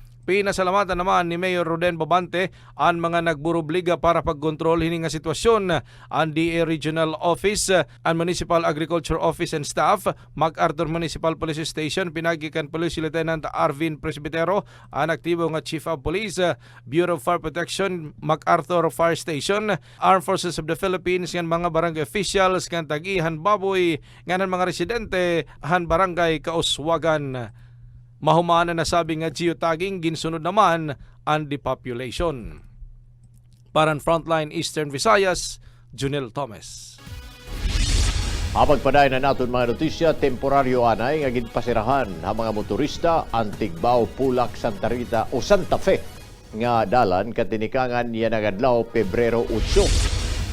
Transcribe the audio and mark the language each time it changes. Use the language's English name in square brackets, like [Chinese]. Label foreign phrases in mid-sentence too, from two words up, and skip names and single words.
[Waray] Pinasalamatan naman ni Mayor Roden Babante ang mga nagburubliga para pagkontrol hini nga sitwasyon. Ang DA Regional Office, ang Municipal Agriculture Office and Staff, MacArthur Municipal Police Station, pinagikan Police Lieutenant Arvin Presbitero, ang aktibo nga [English] Chief of Police, [Waray] Bureau of Fire Protection, MacArthur Fire Station, Armed Forces of the Philippines, ng mga barangay officials, ng Tagihan Baboy, ng mga residente, han barangay Kauswagan. Mahumana na sabi nga geotagging, ginsunod naman ang depopulation. Para Frontline Eastern Visayas, Junel Thomas. Pagpaday na naton mga notisya, temporaryo anay nga ginpasirahan ang mga motorista ang Tigbao, Pulak, Santa Rita o Santa Fe nga dalan katinikangan yan agadlaw Pebrero 8.